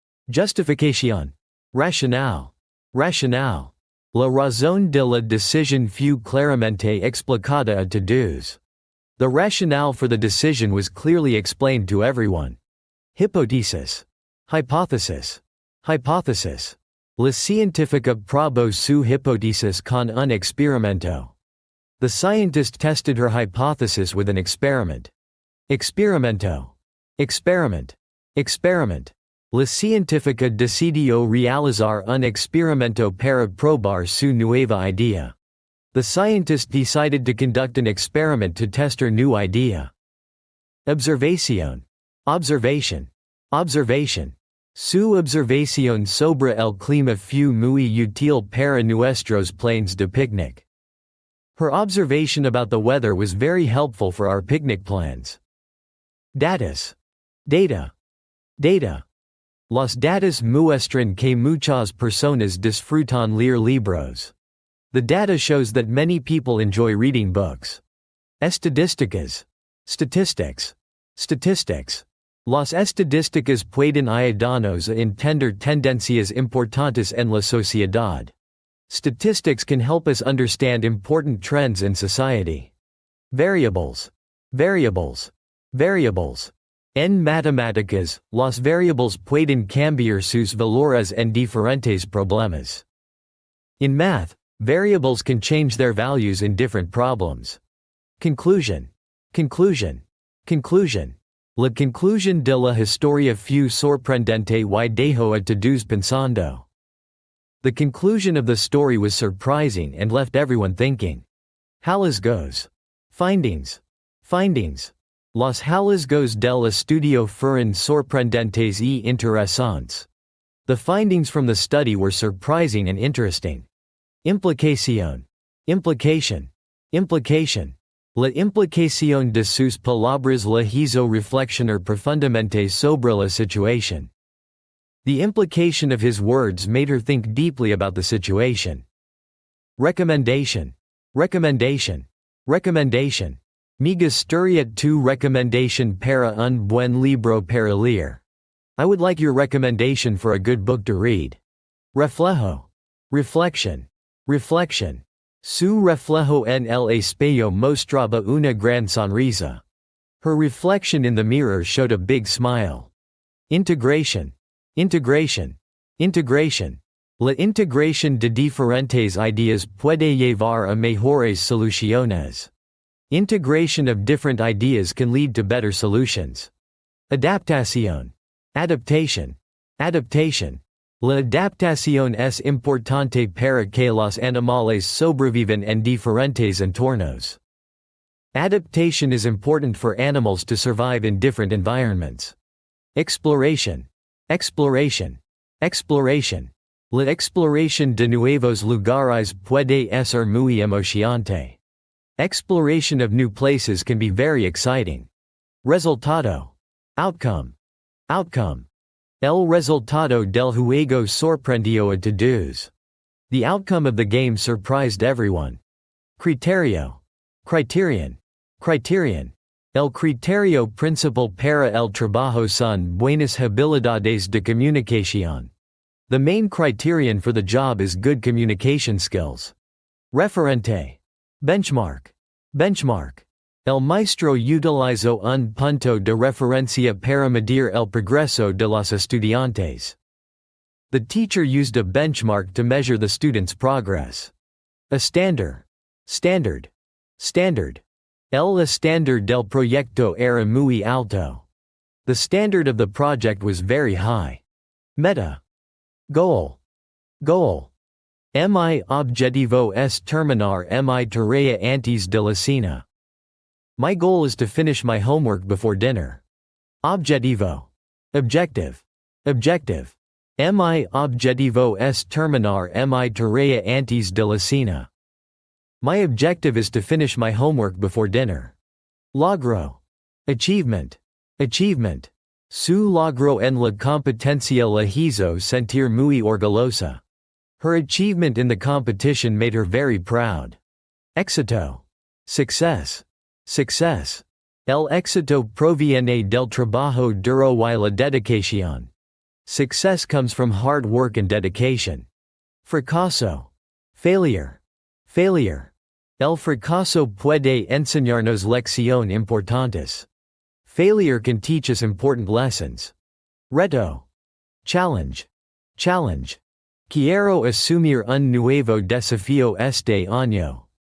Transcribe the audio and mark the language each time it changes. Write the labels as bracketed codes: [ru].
[es] Justificación. Racional. Racional. La razón de la decisión fue claramente explicada a todos. [en] The rationale for the decision was clearly explained to everyone. Hipótesis. Hypothesis. Hypothesis. [es] La científica probó su hipótesis con un experimento. [en] The scientist tested her hypothesis with an experiment. Experimento. Experiment. Experiment. [es] La científica decidió realizar un experimento para probar su nueva idea. [en] The scientist decided to conduct an experiment to test her new idea. Observación. Observation. Observation. [es] Su observación sobre el clima fue muy útil para nuestros planes de picnic. [en] Her observation about the weather was very helpful for our picnic plans. Datos. Data. Data. [es] Los datos muestran que muchas personas disfrutan leer libros. [en] The data shows that many people enjoy reading books. Estadísticas. Statistics. Statistics. [es] Las estadísticas pueden ayudarnos a entender tendencias importantes en la sociedad. [en] Statistics can help us understand important trends in society. Variables. Variables. Variables. [es] En matemáticas, las variables pueden cambiar sus valores en diferentes problemas. [en] In math, variables can change their values in different problems. Conclusion. Conclusion. Conclusion. [es] La conclusión de la historia fue sorprendente y dejó a todos pensando. [en] The conclusion of the story was surprising and left everyone thinking. Hallazgos. Findings. Findings. [es] Los hallazgos del estudio fueron sorprendentes y interesantes. [en] The findings from the study were surprising and interesting. Implicación. Implication. Implication. [es] La implicación de sus palabras la hizo reflexionar profundamente sobre la situación. [en] The implication of his words made her think deeply about the situation. Recommendation. Recommendation. Recommendation. [es] Me gustaría tu recommendation para un buen libro para leer. [en] I would like your recommendation for a good book to read. Reflejo. Reflection. Reflection. [es] Su reflejo en el espejo mostraba una gran sonrisa. [en] Her reflection in the mirror showed a big smile. Integration. Integration. Integration. [es] La integración de diferentes ideas puede llevar a mejores soluciones. [en] Integration of different ideas can lead to better solutions. Adaptación. Adaptation. Adaptation. [es] La adaptación es importante para que los animales sobrevivan en diferentes entornos. [en] Adaptation is important for animals to survive in different environments. Exploration. Exploration. Exploration. [es] La exploración de nuevos lugares puede ser muy emocionante. [en] Exploration of new places can be very exciting. Resultado. Outcome. Outcome. [es] El resultado del juego sorprendió a todos. [en] The outcome of the game surprised everyone. Criterio. Criterion. Criterion. [es] El criterio principal para el trabajo son buenas habilidades de comunicación. [en] The main criterion for the job is good communication skills. Referente. Benchmark. Benchmark. [es] El maestro utilizó un punto de referencia para medir el progreso de los estudiantes. [en] The teacher used a benchmark to measure the students' progress. Estándar. Standard. Standard. [es] El estándar del proyecto era muy alto. [en] The standard of the project was very high. [es] Meta. Goal. Goal. Mi objetivo es terminar mi tarea antes de la cena. [en] My goal is to finish my homework before dinner. Objetivo. Objective. Objective. [es] Mi objetivo es terminar mi tarea antes de la cena. [en] My objective is to finish my homework before dinner. Logro. Achievement. Achievement. [es] Su logro en la competencia la hizo sentir muy orgullosa. [en] Her achievement in the competition made her very proud. Éxito. Success. Success. [es] El éxito proviene del trabajo duro y la dedicación. [en] Success comes from hard work and dedication. Fracaso. Failure. Failure. [es] El fracaso puede enseñarnos lección importantes. [en] Failure can teach us important lessons. Reto. Challenge. Challenge. [es] Quiero asumir un nuevo desafío este año.